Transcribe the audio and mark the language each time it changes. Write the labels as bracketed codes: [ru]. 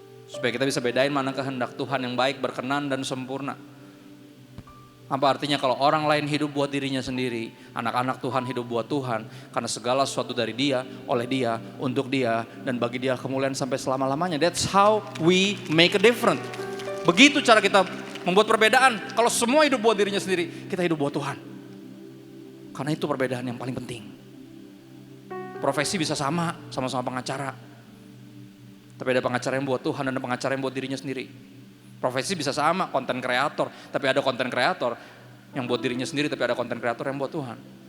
[id] Supaya kita bisa bedain mana kehendak Tuhan yang baik, berkenan dan sempurna. Apa artinya kalau orang lain hidup buat dirinya sendiri, anak-anak Tuhan hidup buat Tuhan, karena segala sesuatu dari Dia, oleh Dia, untuk Dia, dan bagi Dia kemuliaan sampai selama-lamanya. [en] That's how we make a difference. [id] Begitu cara kita membuat perbedaan. Kalau semua hidup buat dirinya sendiri, kita hidup buat Tuhan. Karena itu perbedaan yang paling penting. Profesi bisa sama-sama pengacara. Tapi ada pengacara yang buat Tuhan dan ada pengacara yang buat dirinya sendiri. Profesi bisa sama, konten kreator, tapi ada konten kreator yang buat dirinya sendiri, tapi ada konten kreator yang buat Tuhan.